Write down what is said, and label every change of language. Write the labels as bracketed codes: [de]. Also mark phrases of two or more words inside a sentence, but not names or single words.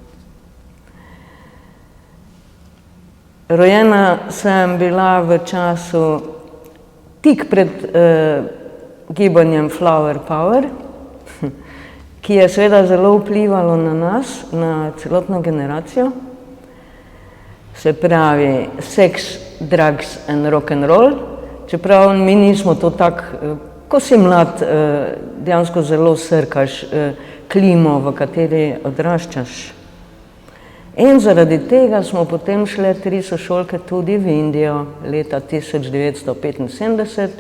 [sl] Rojena sem bila v času tik pred gibanjem Flower Power, ki je seveda zelo vplivalo na nas, na celotno generacijo. Se pravi, [en] sex, drugs and rock and roll, [sl] čeprav mi nismo to tako, ko si mlad, dejansko zelo srkaš klimo, v kateri odraščaš. In zaradi tega smo potem šle 3 sošolke tudi v Indijo leta 1975.